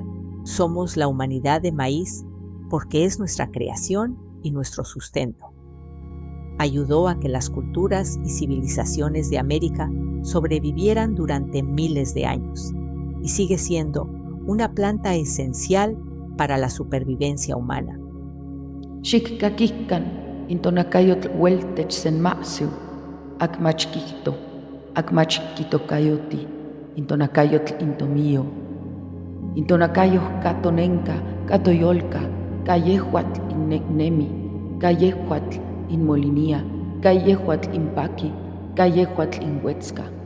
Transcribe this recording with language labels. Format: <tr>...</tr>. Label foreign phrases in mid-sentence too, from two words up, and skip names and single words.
<es>Somos la humanidad de maíz porque es nuestra creación y nuestro sustento. Ayudó a que las culturas y civilizaciones de América sobrevivieran durante miles de años y sigue siendo una planta esencial para la supervivencia humana.</es> <nah>Xikkakihkan intonakayotl ueltech senmasiu, akmachkihto, akmachkitokayoti, intonakayotl intomío, intonakayoh katonenka, katoyolka, kayehuatl inneknemi, kayehuatl inmolinia, kayehuatl inpaki, kayehuatl inhuetzka.</nah>